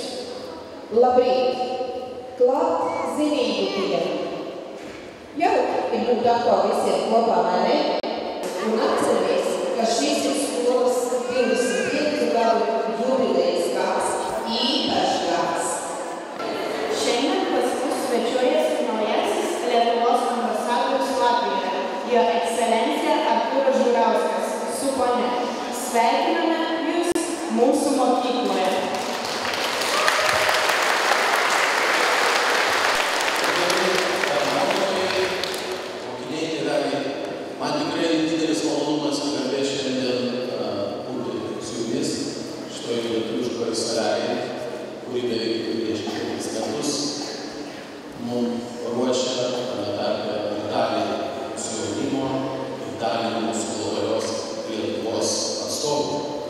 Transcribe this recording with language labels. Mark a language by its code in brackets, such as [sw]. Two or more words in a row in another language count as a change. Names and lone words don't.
[lv] Labrīt! Klāt zinīgu dienu. Jauki būt atkal visiem kopā, vai ne? Un atceramies, ka šis ir skolas 25 gadu jubilejas gads, īpašs gads. [lt] Šiandien pas mus svečiuojasi naujasis Lietuvos ambasadorius Latvijoje, Jo ekscelencija Artūras Žurauskas su ponia. Sveikiname Jūs mūsų mokykloje. Man tikrai didelis malonumas ir garbė šiandien būti su jumis šitoje lietuviškoje salėje, kuri beveik 25 metus mums ruošia tarpe dalį mūsų jaunimo ir dalį mūsų globalios Lietuvos atstovų.